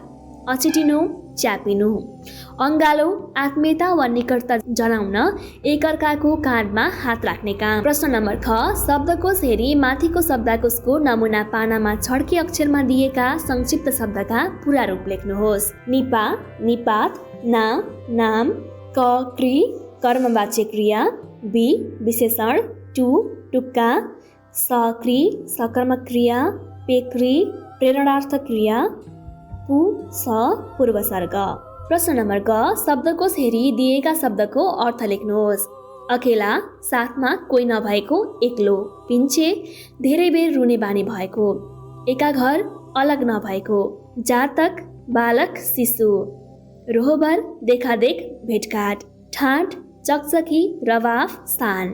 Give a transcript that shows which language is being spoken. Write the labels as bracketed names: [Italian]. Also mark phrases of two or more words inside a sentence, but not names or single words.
[Nepali] अछिटिनु, च्यापिनु। अङ्गालो, आत्मीयता वा निकटता जनाउन एकअर्काको काँधमा हात राख्ने काम। प्रश्न नम्बर ख शब्दकोश हेरी माथिको शब्दकोशको नमुना पानामा छड्के अक्षरमा दिएका संक्षिप्त शब्दका पूरा रूप लेख्नुहोस्। निपा, निपात, ना, नाम, क, क्रि, कर्मवाच्य क्रिया, बि, विशेषण, टु, टुक्का, स, क्रि, सकर्मक क्रिया, पेक्रि, प्रेरणार्थ क्रिया, पु, स, पूर्वसर्ग। प्रश्न नम्बर ग शब्दकोश हेरी दिएका शब्दको अर्थ लेख्नुहोस्। अकेला, साथमा कोही नभएको, एक्लो। पिन्छे, धेरै बेर रुने बानी भएको। एका घर, अलग नभएको। जातक, बालक, शिशु। रोहबर, देखादेख, भेटघाट। ठाट, चकचकी, रवाफ, सान।